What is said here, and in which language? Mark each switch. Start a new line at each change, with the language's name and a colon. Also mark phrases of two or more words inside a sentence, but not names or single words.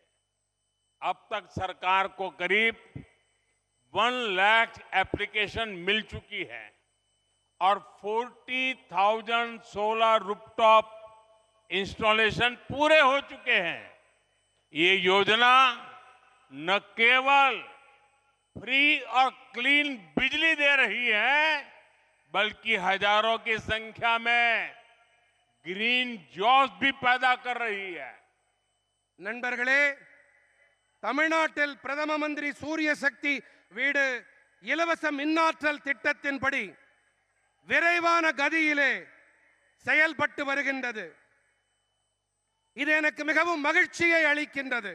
Hindi: अब तक सरकार को करीब 1 लाख एप्लीकेशन मिल चुकी है और 40,000
English: solar rooftop installation
Hindi: पूरे हो चुके हैं। ये योजना न केवल फ्री और क्लीन बिजली दे रही है, बल्कि हजारों की संख्या में
English: green jobs
Hindi: भी पैदा कर रही है।
Tamil: நண்பர்களே, தமிழ்நாட்டில் பிரதம மந்திரி சூரிய சக்தி வீடு இலவச மின்னாற்றல் திட்டத்தின்படி விரைவான கதியிலே செயல்பட்டு வருகின்றது. இது எனக்கு மிகவும் மகிழ்ச்சியை அளிக்கின்றது.